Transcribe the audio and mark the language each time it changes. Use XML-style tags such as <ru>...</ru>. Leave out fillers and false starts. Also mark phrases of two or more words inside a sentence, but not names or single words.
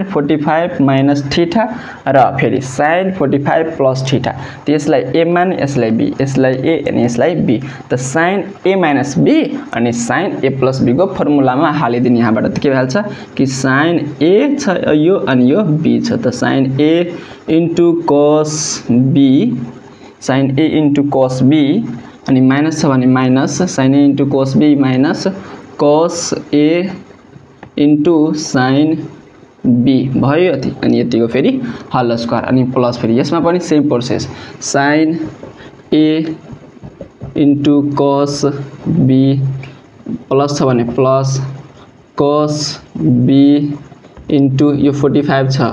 <en>45 minus theta</en> <ne>र फेरि</ne> <en>sin 45 plus theta</en> <ne>त्यसलाई a मान यसलाई b यसलाई a अनि यसलाई b त</ne> <en>sin a minus b</en> <ne>अनि</ne> <en>sin a plus b</en> <ne>को फर्मुलामा हालिदिनु यहाँबाट के भ्याल्छ कि sin a छ यो अनि यो b छ त</ne> <en>sin a into cos b sin a into cos b</en> <ne>अनि माइनस छ भने</ne> <en>minus sin a into cos b minus cos a into sin b</en> <ne>भयो यति अनि यतिको फेरि</ne> <en>whole square</en> <ne>अनि</ne> <en>plus फेरि</en> <ne>यसमा पनि</ne> <en>same process sin a into cos b plus</en> <ne>छ भने</ne> <en>plus cos b into</en> <ne>यो 45 छ</ne>